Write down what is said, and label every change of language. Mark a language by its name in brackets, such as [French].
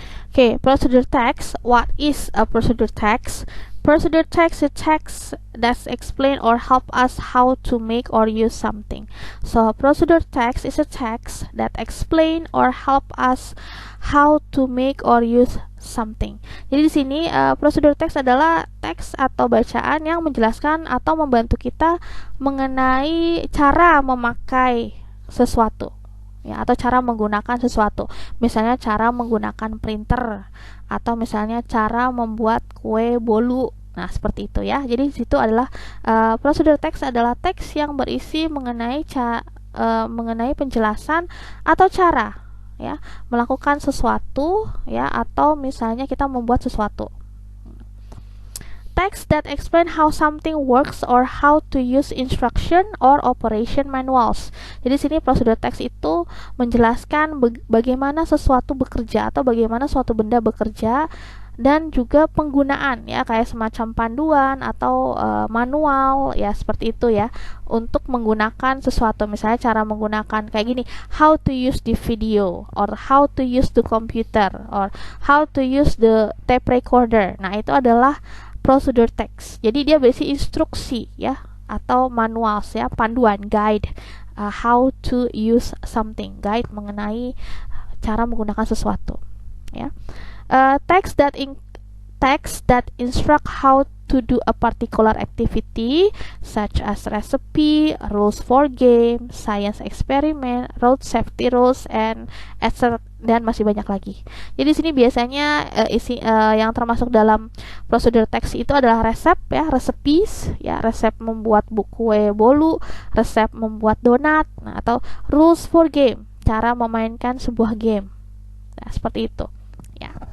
[English] Okay, procedure text. What is a procedure text? Procedure text is text that explain or help us how to make or use something. So procedure text is a text that explain or help us how to make or use something. [Indonesian] Jadi di sini procedure text adalah teks atau bacaan yang menjelaskan atau membantu kita mengenai cara memakai sesuatu. Ya, atau cara menggunakan sesuatu, misalnya cara menggunakan printer atau misalnya cara membuat kue bolu. Nah, seperti itu ya. Jadi di situ adalah procedure text adalah teks yang berisi mengenai penjelasan atau cara ya melakukan sesuatu ya, atau misalnya kita membuat sesuatu. [English] Text that explain how something works or how to use instruction or operation manuals. [Indonesian] Jadi sini prosedur text itu menjelaskan bagaimana sesuatu bekerja atau bagaimana suatu benda bekerja, dan juga penggunaan ya, kayak semacam panduan atau manual ya, seperti itu ya, untuk menggunakan sesuatu. Misalnya cara menggunakan kayak gini, [English] how to use the video, or how to use the computer, or how to use the tape recorder. [Indonesian] Nah, itu adalah procedure text. Jadi dia berisi instruksi ya, atau manual ya, panduan, guide, [English] how to use something, [Indonesian] guide mengenai cara menggunakan sesuatu ya. [English] Text that instruct how to do a particular activity, such as recipe, rules for game, science experiment, road safety rules, and etc. [Indonesian] Dan masih banyak lagi. Jadi sini biasanya yang termasuk dalam prosedur teks itu adalah resep ya, recipes ya, resep membuat kue bolu, resep membuat donat, nah, atau [English] rules for game, [Indonesian] cara memainkan sebuah game. Nah, seperti itu ya.